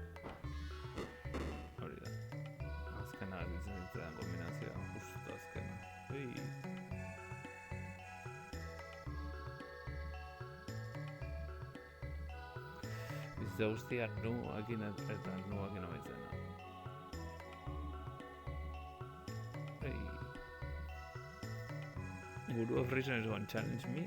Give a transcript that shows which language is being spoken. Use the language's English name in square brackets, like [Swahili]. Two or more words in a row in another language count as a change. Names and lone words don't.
[Basque] Hori da. Azkena gelditzen zitzaidan kombinazioa, justo azkena. Bizitza guztia nuakin eta nuakin amaitzen da. [English] Guru of Reason is going to challenge me?